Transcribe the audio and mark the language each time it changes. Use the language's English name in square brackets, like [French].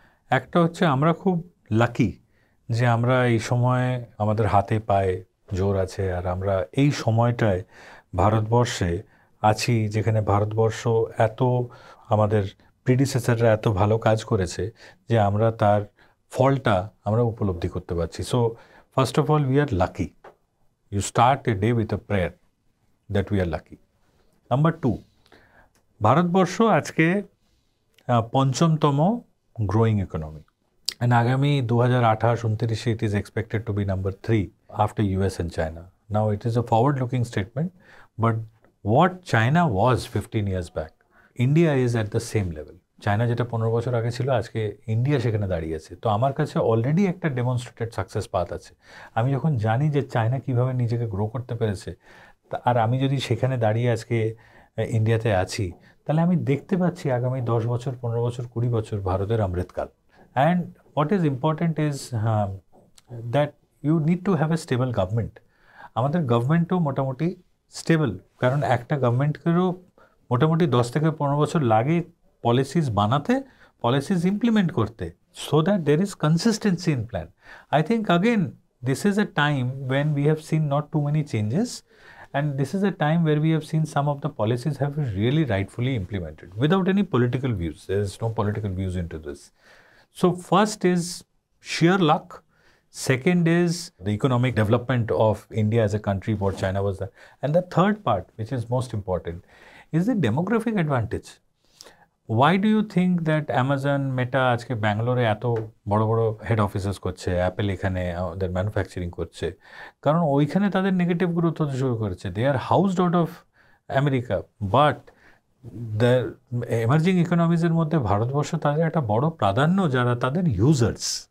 [Bangla] একটা হচ্ছে আমরা খুব লাকি যে আমরা এই সময়ে আমাদের হাতে পায়ে জোর আছে, আর আমরা এই সময়টায় ভারতবর্ষে আছি, যেখানে ভারতবর্ষ এত, আমাদের প্রিডিসেসররা এত ভালো কাজ করেছে যে আমরা তার ফলটা আমরা উপলব্ধি করতে পারছি। [English] So first of all, we are lucky. You start a day with a prayer that we are lucky. Number 2, [Bangla] Bharatvarsha আজকে [English] 5ম growing economy, and [Bangla] আগামী [English] 2028-29 it is expected to be number 3 after US and China. Now it is a forward-looking statement, but what China was 15 years back, India is at the same level. [Bangla] China যেটা 15 বছর আগে ছিল, আজকে India সেখানে দাঁড়িয়ে আছে। তো আমার কাছে অলরেডি একটা ডেমনস্ট্রেটেড সাকসেস পাথ আছে। আমি যখন জানি যে চায়না কীভাবে নিজেকে গ্রো করতে পেরেছে, আর আমি যদি সেখানে দাঁড়িয়ে আজকে ইন্ডিয়াতে আছি, তাহলে আমি দেখতে পাচ্ছি আগামী 10 বছর, 15 বছর, 20 বছর ভারতের অমৃতকাল। [English] And what is important is that you need to have a stable government. [Bangla] আমাদের গভর্নমেন্টও মোটামুটি স্টেবল, কারণ একটা গভর্নমেন্টকেও মোটামুটি 10 থেকে 15 বছর লাগে পলিসিস বানাতে, পলিসিস ইমপ্লিমেন্ট করতে, [English] so that there is consistency in plan. I think again this is a time when we have seen not too many changes, and this is a time where we have seen some of the policies have been really rightfully implemented without any political views. There is no political views into this. So first is sheer luck. Second is the economic development of India as a country, what China was there. And the third part, which is most important, is the demographic advantage. Why do you think that Amazon, Meta [Bangla] আজকে ব্যাঙ্গালোরে এত বড় বড় head offices করছে, Apple এখানে ওদের manufacturing করছে? কারণ ওইখানে তাদের নেগেটিভ গ্রোথ হতে শুরু করেছে। [English] they are housed out of America, [Bangla] but the emerging ইকোনমিজের মধ্যে ভারতবর্ষ তাদের একটা বড় প্রাধান্য, যারা তাদের ইউজার্স।